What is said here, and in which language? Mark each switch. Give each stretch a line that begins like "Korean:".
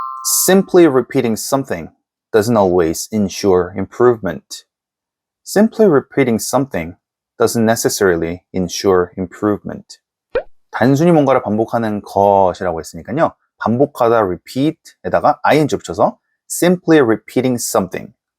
English: Simply repeating something doesn't always ensure improvement. Simply repeating something doesn't necessarily ensure improvement.
Korean: 단순히 뭔가를 반복하는 것이라고 했으니까요. 반복하다 repeat에다가 ing 붙여서
English: simply repeating something.